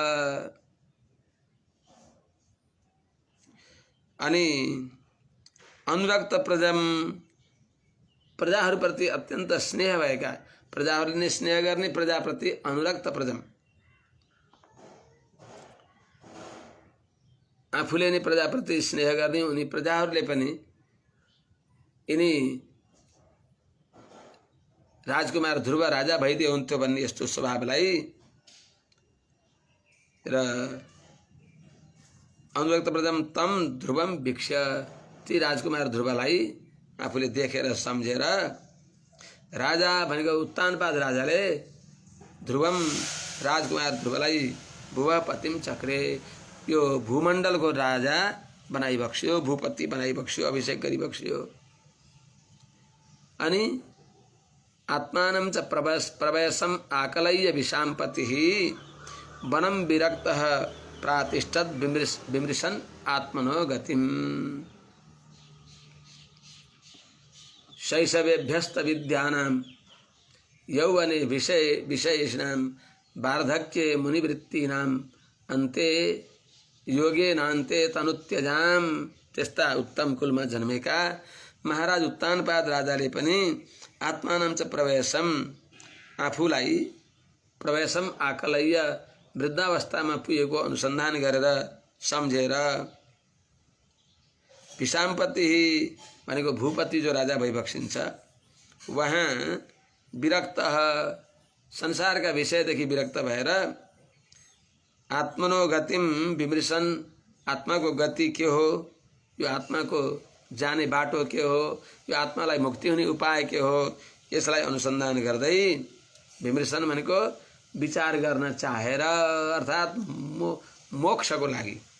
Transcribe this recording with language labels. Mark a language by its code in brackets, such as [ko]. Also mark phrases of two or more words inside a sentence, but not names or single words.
[ne] अनि [sa] अनुरक्त प्रजम, [ne] प्रजाहरूप्रति अत्यन्त स्नेह भएका, प्रजाहरूले स्नेह गर्ने, प्रजाप्रति [sa] अनुरक्त प्रजम, [ne] आफूले नै प्रजाप्रति स्नेह गर्ने, उनी प्रजाहरूले पनि यिनी राजकुमार ध्रुव राजा भइदिए हुन्थ्यो भन्ने यस्तो स्वभावलाई र [sa] अनुरक्त प्रजम तम ध्रुवम वीक्ष्य, [ne] ती राजकुमार ध्रुवलाई आफूले देखेर सम्झेर राजा भनेको उत्तानपाद राजाले ध्रुवम राजकुमार ध्रुवलाई [sa] भुवा पतिम चक्रे, [ne] यो भूमण्डलको राजा बनाइबक्स्यो, भूपति बनाइबक्स्यो, अभिषेक गरिबक्स्यो। [sa] अनि आत्मानं च प्रवयसम आकलय्य विशाम्पतिः वनं विरक्तः प्रातिष्ठत् विमृशन् आत्मनो गतिम्। शैशवेभ्यस्त विद्यानां यौवने विषयेषां वार्धक्ये मुनिवृत्तीनां अन्ते योगेनान्ते तनुत्यजाम। [ne] त्यस्ता उत्तम कुलमा जन्मेका महाराज उत्तानपाद राजाले पनि [sa] आत्मानं च प्रवयसम, [ne] आफूलाई [sa] प्रवयसम आकलय्य, [ne] वृद्धावस्थामा पुगेको अनुसन्धान गरेर सम्झेर, विशाम्पति भनेको भूपति जो राजा भइबक्सिन्छ, वहाँ विरक्त, संसारका विषयदेखि विरक्त भएर [sa] आत्मनो गतिम विमृशन, [ne] आत्माको गति के हो, यो आत्माको जाने बाटो के हो, यो आत्मालाई मुक्ति हुने उपाय के हो, यसलाई अनुसन्धान गर्दै, विमृशन भनेको विचार गर्न चाहेर, अर्थात् मोक्षको लागि,